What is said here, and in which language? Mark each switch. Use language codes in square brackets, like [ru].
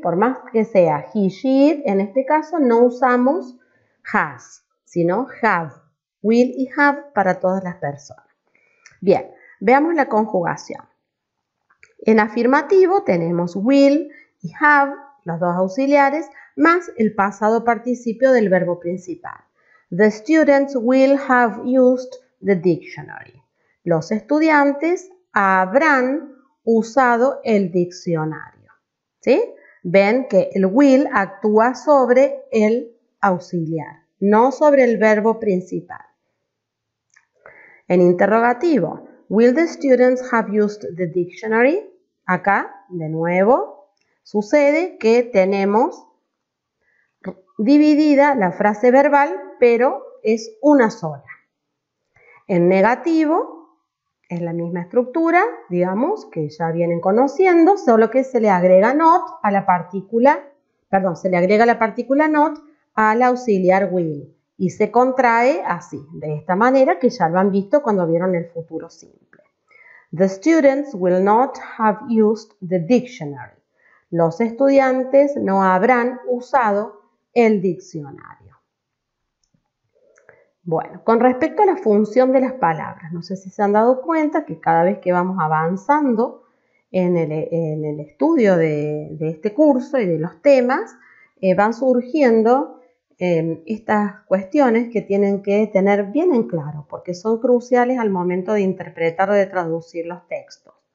[es] Por más que sea he, she, en este caso no usamos has, sino have, will y have para todas las personas. Bien, veamos la conjugación. En afirmativo tenemos will y have, los dos auxiliares, más el pasado participio del verbo principal. [en] The students will have used the dictionary. [es] Los estudiantes habrán usado el diccionario. ¿Sí? Ven que el will actúa sobre el auxiliar, no sobre el verbo principal. En interrogativo, [en] will the students have used the dictionary? [es] Acá, de nuevo, sucede que tenemos dividida la frase verbal, pero es una sola. En negativo, es la misma estructura, digamos, que ya vienen conociendo, solo que se le agrega not a la partícula, se le agrega la partícula not al auxiliar will y se contrae así, de esta manera que ya lo han visto cuando vieron el futuro simple. [en] The students will not have used the dictionary. [es] Los estudiantes no habrán usado el diccionario. Bueno, con respecto a la función de las palabras, no sé si se han dado cuenta que cada vez que vamos avanzando en el estudio de este curso y de los temas, van surgiendo estas cuestiones que tienen que tener bien en claro, porque son cruciales al momento de interpretar o de traducir los textos.